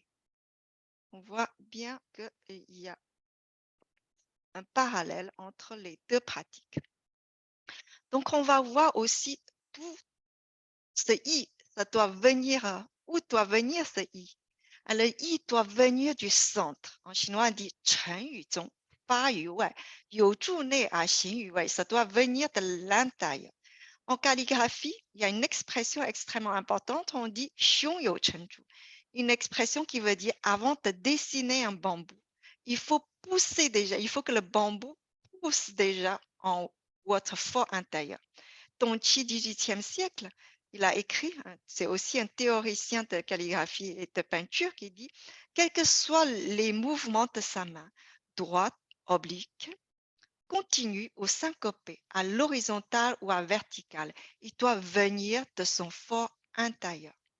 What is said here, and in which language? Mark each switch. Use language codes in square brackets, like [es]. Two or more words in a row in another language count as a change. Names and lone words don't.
[fr] On voit bien qu'il y a un parallèle entre les deux pratiques. Donc, on va voir aussi tout ce i, ça doit venir, où doit venir ce i? Le i doit venir du centre. En chinois, on dit [zh] 沉于中，发于外，有助内而行于外. [fr] Ça doit venir de l'intérieur. En calligraphie, il y a une expression extrêmement importante. On dit [zh] 胸有成竹. [fr] Une expression qui veut dire avant de dessiner un bambou, il faut pousser déjà, il faut que le bambou pousse déjà en votre fort intérieur. Tonchi, 18e siècle, il a écrit, c'est aussi un théoricien de calligraphie et de peinture qui dit, quels que soient les mouvements de sa main, droite, oblique, continue ou syncopé, à l'horizontale ou à verticale, il doit venir de son fort intérieur.